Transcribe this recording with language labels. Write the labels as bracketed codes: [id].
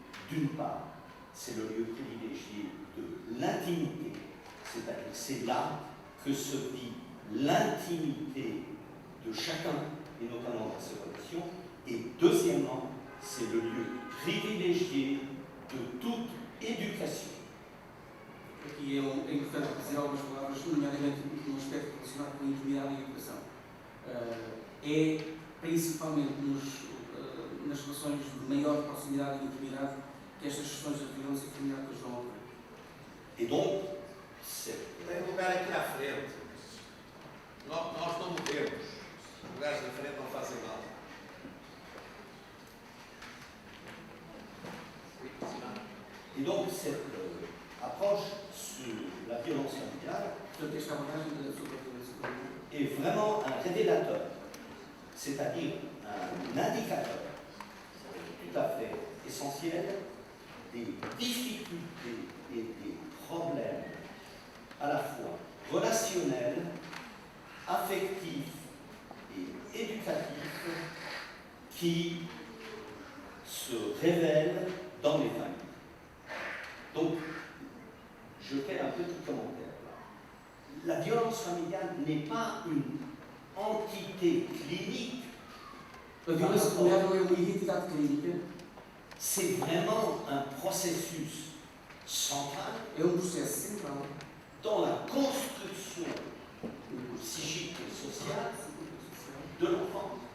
[fr] D'une part, c'est le lieu privilégié de l'intimité, c'est-à-dire c'est là que se vit l'intimité de chacun, et notamment dans ses relations. Et deuxièmement, c'est le lieu privilégié de toute éducation. [pt] Aqui é importante dizer algumas palavras, nomeadamente no aspecto relacionado com a intimidade e a educação. É principalmente nas relações de maior proximidade e intimidade que estas questões da violência familiar depois vão ocorrer. [fr] Et donc, [pt] Tem lugar aqui à frente. Nós não movemos. Os lugares da frente não fazem mal. [fr] et donc cette approche sur la violence familiale [pt] Portanto, esta abordagem sobre a violência familiar [fr] est vraiment un révélateur, c'est-à-dire un indicateur tout à fait essentiel des difficultés et des problèmes à la fois relationnels, affectifs et éducatifs qui se révèlent dans les familles. Donc, je fais un petit commentaire. La violence familiale n'est pas une entité clinique, [pt] A violência familiar não é uma identidade clínica, [fr] c'est vraiment un processus central [pt] é processo central [fr] dans la construction psychique et sociale de l'enfant.